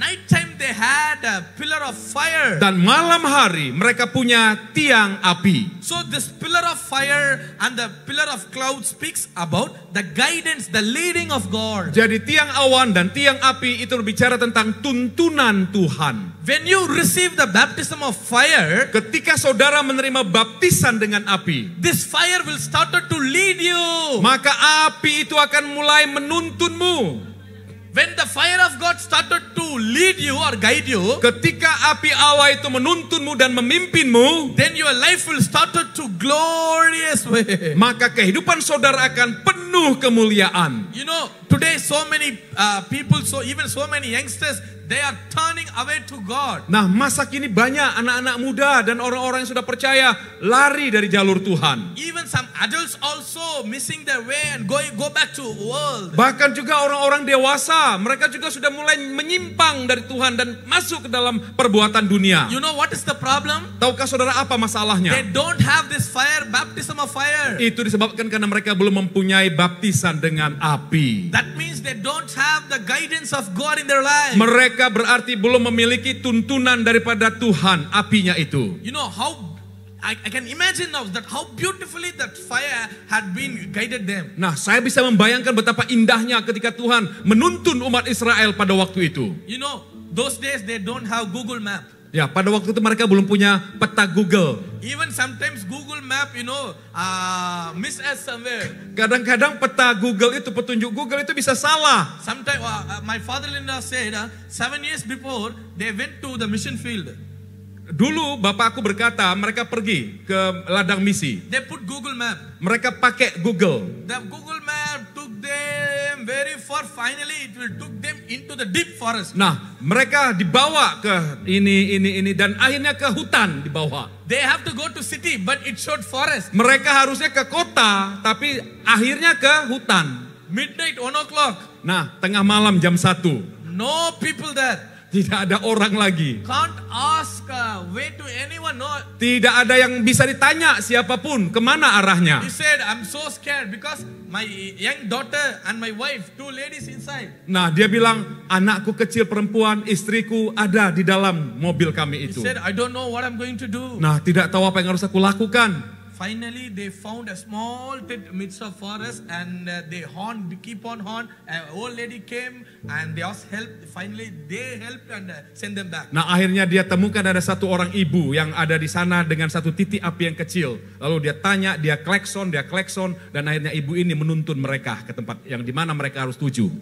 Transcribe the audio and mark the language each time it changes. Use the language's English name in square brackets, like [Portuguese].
[English] Nighttime they had a pillar of fire. [Indonesian] Dan malam hari mereka punya tiang api. [English] So this pillar of fire and the pillar of cloud speaks about the guidance, the leading of God. [Indonesian] Jadi tiang awan dan tiang api itu berbicara tentang tuntunan Tuhan. [English] When you receive the baptism of fire, [Indonesian] ketika saudara menerima baptisan dengan api, [English] this fire will start to lead you. [Indonesian] Maka api itu akan mulai menuntunmu. [English] When the fire of God started to lead you or guide you, [Indonesian] ketika api Allah itu menuntunmu dan memimpinmu, [English] then your life will start to glorious way. [Indonesian] Maka kehidupan saudara akan penuh kemuliaan. [English] You know, today so many people, so even so many youngsters, they are turning away to God. [Indonesian] Nah, masa kini banyak anak-anak muda dan orang-orang yang sudah percaya lari dari jalur Tuhan. [English] Even some adults also missing their way and go back to world. [Indonesian] Bahkan juga orang-orang dewasa, mereka juga sudah mulai menyimpang dari Tuhan dan masuk ke dalam perbuatan dunia. [English] You know what is the problem? [Indonesian] Tahukah saudara apa masalahnya? [English] They don't have this fire, baptism of fire. [Indonesian] Itu disebabkan karena mereka belum mempunyai baptisan dengan api. [English] That means they don't have the guidance of God in their life. [Indonesian] Mereka berarti belum memiliki tuntunan daripada Tuhan, apinya itu. [English] You know how I can imagine now that how beautifully that fire had been guided them. [Indonesian] Nah, saya bisa membayangkan betapa indahnya ketika Tuhan menuntun umat Israel pada waktu itu. [English] You know, those days they don't have Google Map. [Indonesian] Ya, pada waktu itu mereka belum punya peta Google. [English] Even sometimes Google Map, you know, miss us somewhere. [Indonesian] Kadang-kadang peta Google itu, petunjuk Google itu bisa salah. [English] Sometimes my father-in-law said, 7 years before they went to the mission field. [Indonesian] Dulu bapakku berkata mereka pergi ke ladang misi. [English] They put Google Map. [Indonesian] Mereka pakai Google. [English] The Google Map took them very far. Finally, it will took them into the deep forest. [Indonesian] Nah, mereka dibawa ke ini dan akhirnya ke hutan dibawa. [English] They have to go to city, but it showed forest. [Indonesian] Mereka harusnya ke kota, tapi akhirnya ke hutan. [English] Midnight, 1 o'clock. [Indonesian] Nah, tengah malam jam 1. [English] No people there. [Indonesian] Tidak ada orang lagi. [English] Can't ask way to anyone know. [Indonesian] Tidak ada yang bisa ditanya siapapun kemana arahnya. [English] He said, I'm so scared because my young daughter and my wife, 2 ladies inside. [Indonesian] Nah, dia bilang, anakku kecil perempuan, istriku ada di dalam mobil kami [English] He [Indonesian] itu. [English] said, I don't know what I'm going to do. [Indonesian] Nah, tidak tahu apa yang harus aku lakukan. [English] Finally, they found a small tent midst of forest, and they keep on horn. An old lady came and they asked help. Finally, they helped and sent them back. [Indonesian] Nah, akhirnya dia temukan ada satu orang ibu yang ada di sana dengan satu titik api yang kecil. Lalu dia tanya, dia klekson, dan akhirnya ibu ini menuntun mereka ke tempat yang dimana mereka harus tuju.